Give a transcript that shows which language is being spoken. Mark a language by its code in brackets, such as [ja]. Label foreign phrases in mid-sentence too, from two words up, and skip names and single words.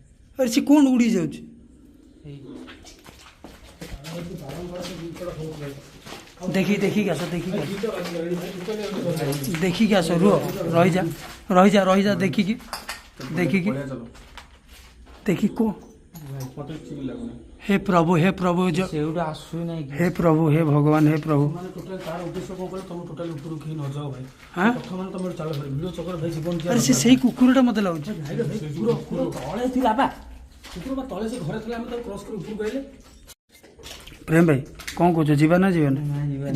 [or] ଆରେ ସେ କଣ ଉଡି ଯାଉଛି? ଦେଖିକି ଆସ, ଦେଖିକି ଆସ। ରୁହ, ରହିଯା ରହିଯା ରହିଯା। ଦେଖିକି ଦେଖି କୋ। [hi] हे प्रभु जो [or] ସେଉଟା ଆସୁହି ନାହିଁ କି? [hi] हे प्रभु, हे भगवान, हे प्रभु। [or] ମାନେ ଟୋଟାଲି ତାର ଉଦ୍ଦେଶ୍ୟ କଣ କହିଲ, ତମେ ଟୋଟାଲି ଉପରକୁ କେହି ନ ଯାଅ ଭାଇ। ହାଁ? କଥା ମାନେ ତମେ ଚାଲ ଭାଇ, ଭିଡ଼ିଓ ଚକ୍ର ଭାଇ ଜୀବନ ଯିବା ଆରେ ସେ ସେଇ କୁକୁରଟା ମତେ ଲାଗୁଛି। ଭାଇ ଭାଇ କୁକୁର କୁକୁର ତଳେ ଥିଲା ବା। କୁକୁର ବା ତଳେ, ସେ ଘରେ ଥିଲା, ଆମେ ତାକୁ କ୍ରସ୍ କରି ଉପରକୁ ଆଇଲେ। ପ୍ରେମ ଭାଇ କଣ କହୁଛ, ଯିବା ନା ଯିବାନି? ନା, ଯିବାନି।